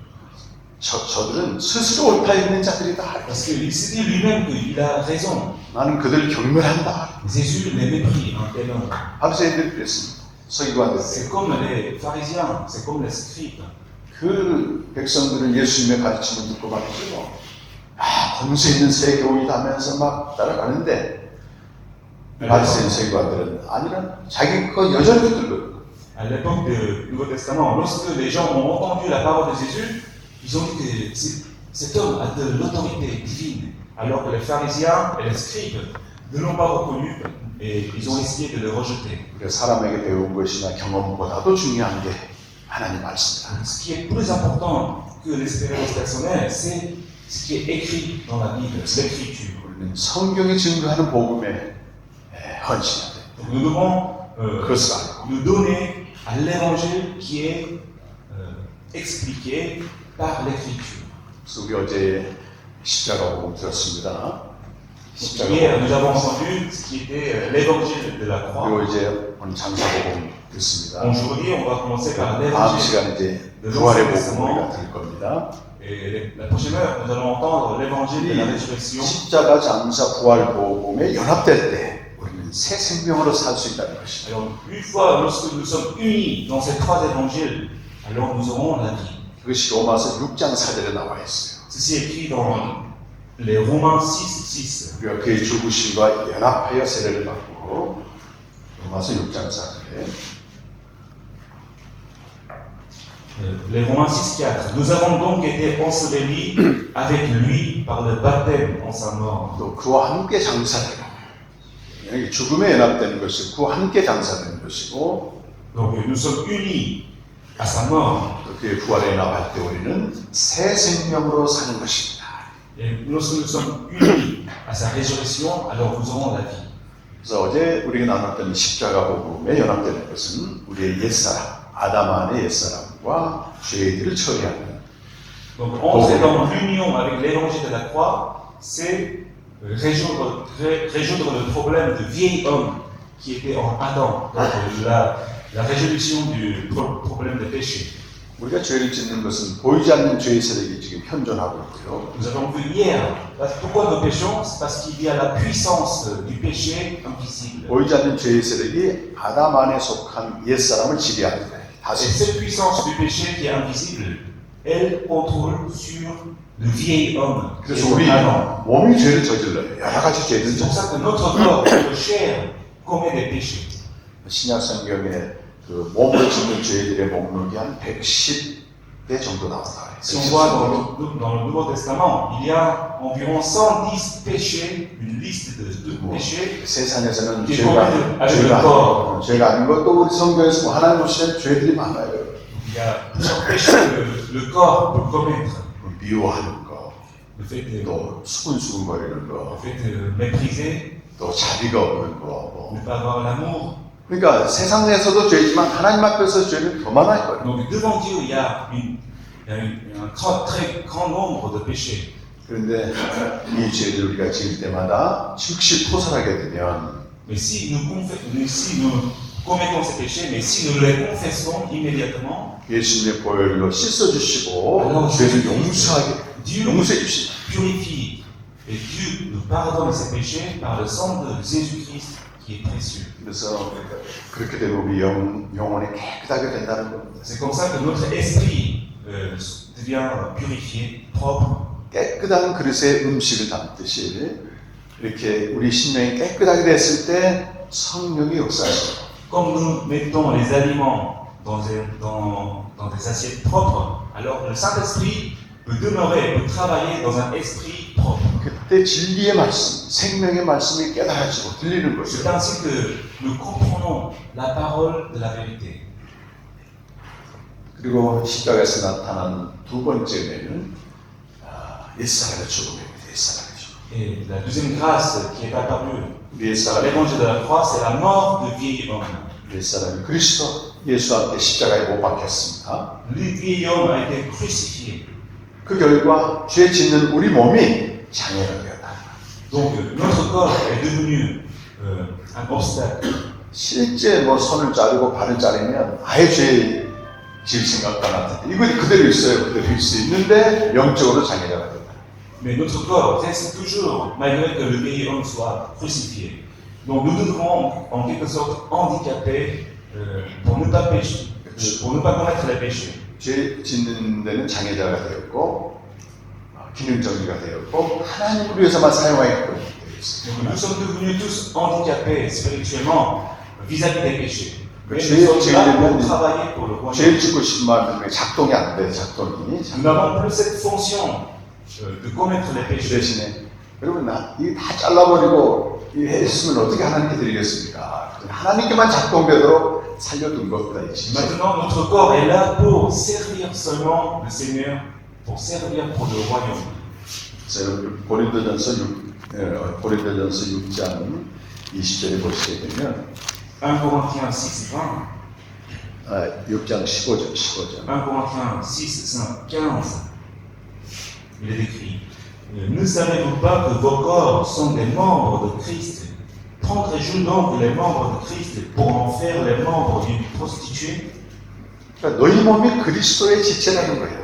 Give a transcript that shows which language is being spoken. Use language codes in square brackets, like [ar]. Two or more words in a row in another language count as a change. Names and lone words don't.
[ko] 저들은 스스로 옳다 있는 자들이다. [fr] Parce qu'il s'est dit lui-même qu'il a raison. [ko] 나는 그들을 경멸한다. [fr] Jésus les méprise un tel homme. [ko] 바리새인들이 그랬습니다. 서기관들. [fr] C'est comme les pharisiens, c'est comme les scribes. [ko] 그 백성들은 예수님의 가르침을 듣고 말이죠. 권세 있는 새 교훈이다 하면서 막 따라가는데 바리새인 서기관들은 아니라 자기 거 여전히 붙들고. [fr] À l'époque du Nouveau Testament, lorsque les gens ont entendu la parole de Jésus, ils ont dit que cet homme a de l'autorité divine, alors que les pharisiens et les scribes ne l'ont pas reconnu et ils ont essayé de le rejeter. [ko] 사람에게 배운 것이나 경험보다도 중요한 게 하나님 말씀이다. [fr] Ce qui est plus important que l'expérience personnelle, c'est ce qui est écrit dans la Bible, l'écriture. [ko] 우리는 성경이 증거하는 복음에 헌신해야 돼. [fr] Donc nous devons [ko] 그것을 알고. [fr] nous donner à l'évangile qui est expliqué par l'écriture. [ko] 그래서 우리 어제 십자가 복음 들었습니다. [fr] Hier, nous avons entendu ce qui était l'évangile de la croix. [ko] 그리고 이제 오늘 장사 복음 듣습니다. [fr] Aujourd'hui, on va commencer par [ko] 다음 [fr] l'évangile. [ko] 시간 이제 부활의 복음 우리가 들을 겁니다. [fr] Et la prochaine heure, nous allons entendre l'évangile de la résurrection. [ko] 십자가 장사 부활 복음에 연합될 때 우리는 새 생명으로 살 수 있다는 것입니다. [fr] Alors, une fois, lorsque nous sommes unis dans ces trois évangiles, alors nous aurons la vie. [ko] 그것이 로마서 6장 4절에 나와 있어요. [fr] Ceci est écrit dans les Romains 6, 6. [ko] 우리가 그의 죽으심과 연합하여 세례를 받고 로마서 6장 4절에 [fr] Les Romains 6, 4. Nous avons donc été ensevelis avec lui par le baptême en sa mort. [ko] 또 그와 함께 장사되고 여기 죽음에 연합되는 것이 그와 함께 장사되는 것이고 [fr] Donc nous sommes unis à sa mort. [ko] 또 그의 부활에 연합할 때 우리는 새 생명으로 사는 것입니다. [fr] Et lorsque nous sommes unis à sa résurrection, alors nous aurons la vie. [ko] 그래서 어제 우리가 나눴던 십자가 복음에 연합되는 것은 우리의 옛사람, 아담 안의 옛사람과 죄들을 처리하는 [fr] Donc entrer dans l'union avec l'évangile de la croix, c'est résoudre le problème de vieil homme qui était en Adam. Donc la résolution du problème de péché. [ko] 우리가 죄를 짓는 것은 보이지 않는 죄의 세력이 지금 현존하고 있고요. [fr] Nous avons vu hier, pourquoi nous péchons? C'est parce qu'il y a la puissance du péché invisible. [ko] 보이지 않는 죄의 세력이 아담 안에 속한 옛사람을 지배합니다. [fr] Et [ko] 다시 [fr] cette puissance du péché qui est invisible, elle contrôle sur le vieil homme. qui [ko] 그래서 [fr] est [ko] 우리 [fr] en Adam. [ko] 몸이 죄를 저질러요. 여러 가지 죄를 [fr] C'est pour [ko] 저질러요. [fr] ça que notre corps, notre chair, commet des péchés. [ko] 신약 성경에 그 몸으로 짓는 죄들의 목록이 한 110개 정도 나온다. [fr] Si on voit dans le Nouveau Testament, il y a environ 110 péchés, une liste de péchés. [ko] 세상에서는 이게 죄가 아닌 것도 우리 성경에서 뭐 하나님 오시는 죄들이 많아요. [fr] Il y a plusieurs péchés que le corps peut commettre. [ko] 미워하는 거, [fr] Le fait de, [ko] 또 수근수근거리는 [fr] le [ko] 거, [fr] fait de mépriser, [ko] 또 자비가 없는 거. [fr] ne pas avoir l'amour. [ko] 그러니까 세상에서도 죄지만 하나님 앞에서 죄는 더 많아요. [fr] Donc devant Dieu, il y a un très grand nombre de péchés. [ko] 그런데 이 죄를 우리가 지을 때마다 즉시 토설하게 되면 [fr] Mais si nous commettons ces péchés, mais si nous les confessons immédiatement, [ko] 예수님의 보혈로 씻어주시고 죄를 용서해 주시다. [fr] purifie. Et Dieu nous pardonne ses péchés par le sang de Jésus-Christ qui est précieux. [ko] 그래서 그렇게 되면 우리 영혼이 깨끗하게 된다는 겁니다. [fr] C'est comme ça que notre esprit devient purifié, propre. [ko] 깨끗한 그릇에 음식을 담듯이 이렇게 우리 심령이 깨끗하게 됐을 때 성령이 역사하시고 [fr] Comme nous mettons les aliments dans des assiettes propres, alors le Saint-Esprit peut demeurer, peut travailler dans un esprit propre. [ko] 그때 진리의 말씀, 생명의 말씀이 깨달아지고 들리는 [fr] C'est [ko] 거죠. [fr] ainsi que nous comprenons la parole de la vérité. [ko] 그리고 십자가에서 나타난 두 번째 은혜는 옛사람의 죽음입니다. 옛사람의 죽음. [fr] Et la deuxième grâce qui est apparue [ko] 위에 [fr] à [ko] 사람이 [fr] l'évangile de la croix, c'est la mort de vieil homme. [ko] 위에 사람이 그리스도 예수와 함께 십자가에 못 박혔습니다. [fr] Le vieil homme a été crucifié. [ko] 그 결과 죄 짓는 우리 몸이 장애가 되었다. [fr] Donc notre corps est devenu un obstacle. [ko] 실제 뭐 손을 자르고 발을 자르면 아예 죄 지을 생각도 안 하는데 이거 그대로 있어요. 그대로 있을 수 있는데 영적으로 장애가 된다. [fr] Mais notre corps reste toujours, malgré que le vieil homme soit crucifié. Donc nous devons en quelque sorte handicapés pour ne pas pécher, pour ne pas commettre les péchés. [ko] 죄 짓는 데는 장애자가 되었고 기능정지가 되었고 하나님을 위해서만 사용하게끔 되어 있어요. [fr] Donc nous sommes devenus tous handicapés spirituellement vis-à-vis des péchés. Mais [ko] 죄 [fr] nous sommes là pour [ko] 짓는 [fr] travailler pour le royaume. [ko] 죄를 짓고 싶은 마음이 작동이 안 돼. 작동이. [fr] Nous n'avons plus cette fonction de commettre les [ko] 그 [fr] péchés. [ko] 대신에 여러분 이게 다 잘라버리고 이 했으면 어떻게 하나님께 드리겠습니까? 하나님께만 작동되도록 살려둔 겁니다. 이 진짜. [fr] Maintenant, notre corps est là pour servir seulement le Seigneur, pour servir pour le royaume. [ko] 그래서 여러분 고린도전서 6장 20절에 보시게 되면 [fr] 1 Corinthiens 6, 20. [ko] 6장 15절 [fr] 1 Corinthiens 6, 15. Il est écrit: Ne savez-vous pas que vos corps sont des membres de Christ? Prendrez-vous donc les membres de Christ pour en faire les membres d'une prostituée? [ko] 그러니까 너희 몸이 그리스도의 지체라는 거예요.